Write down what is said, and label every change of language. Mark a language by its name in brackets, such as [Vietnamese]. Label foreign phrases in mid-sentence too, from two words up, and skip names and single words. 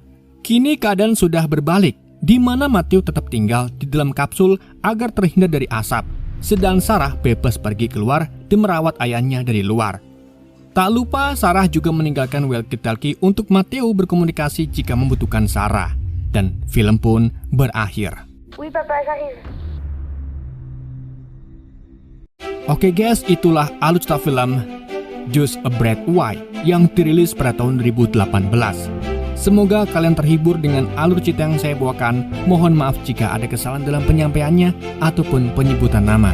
[Indonesian] Kini keadaan sudah berbalik, di mana Matthew tetap tinggal di dalam kapsul agar terhindar dari asap, sedang Sarah bebas pergi keluar dan merawat ayahnya dari luar. Tak lupa Sarah juga meninggalkan walkie-talkie untuk Matthew berkomunikasi jika membutuhkan Sarah. Dan film pun berakhir. [French] Oui, papa, j'arrive. [Indonesian] Oke guys, itulah alur cerita film Just a Breath Away yang dirilis pada tahun 2018. Semoga kalian terhibur dengan alur cerita yang saya bawakan. Mohon maaf jika ada kesalahan dalam penyampaiannya ataupun penyebutan nama.